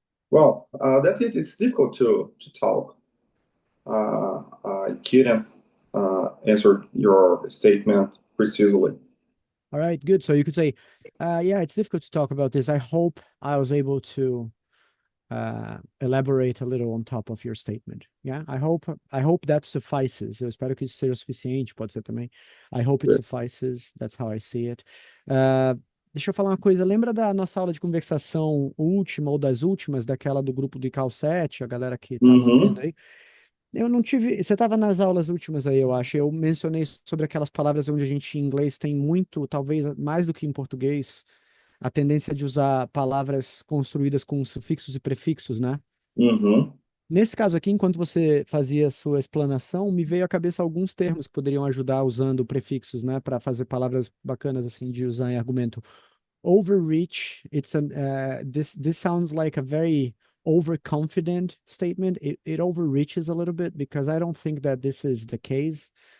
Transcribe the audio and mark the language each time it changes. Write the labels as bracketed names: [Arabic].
[English] Well, that's it. It's difficult to talk. I couldn't answer your statement precisely. All right, good. So you could say, yeah, it's difficult to talk about this. I hope I was able to elaborate a little on top of your statement. Yeah, I hope that suffices. [Portuguese] Eu espero que isso seja suficiente, pode ser também. [English] I hope it suffices. That's how I see it. [Portuguese] Deixa eu falar uma coisa. Lembra da nossa aula de conversação última ou das últimas, daquela do grupo do ICAL 7, a galera que tá mantendo aí? Eu não tive. Você estava nas aulas últimas aí, eu acho. Eu mencionei sobre aquelas palavras onde a gente em inglês tem muito, talvez mais do que em português, a tendência de usar palavras construídas com sufixos e prefixos, né? Nesse caso aqui, enquanto você fazia a sua explanação, me veio à cabeça alguns termos que poderiam ajudar usando prefixos, né? Para fazer palavras bacanas assim de usar em argumento. [English] Overreach, this sounds like a very overconfident statement. It overreaches a little bit because I don't think that this is the case.